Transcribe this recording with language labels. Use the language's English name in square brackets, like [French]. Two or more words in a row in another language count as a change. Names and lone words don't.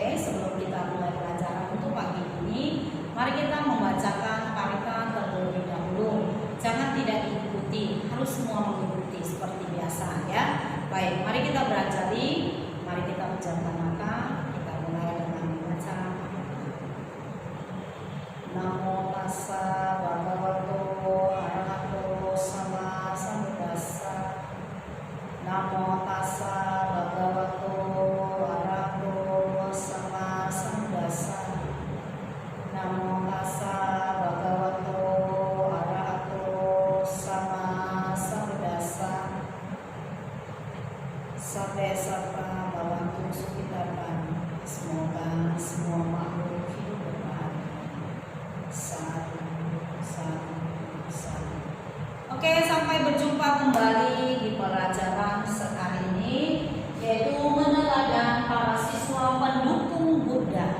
[Indonesian] Sebelum kita mulai pelajaran untuk pagi ini, mari kita membacakan parita terlebih dahulu. Jangan tidak diikuti, harus semua mengikuti seperti biasa ya. Baik, mari kita berajari, mari kita pejamkan mata. Kita mulai dengan membaca. [Pali] Namo tassa bhagavato arahato sama sambuddhassa. Namo tassa bhagavato arahato sama sambuddhassa. Namo tassa bhagavato arahato sama sambuddhassa. Sabbe satta bhavantu sukhitaran. [Indonesian] Semoga semua makhluk hidup berbahagia. Satu. Oke, sampai berjumpa kembali di pelajaran sekali ini, yaitu meneladan para siswa pendukung Buddha.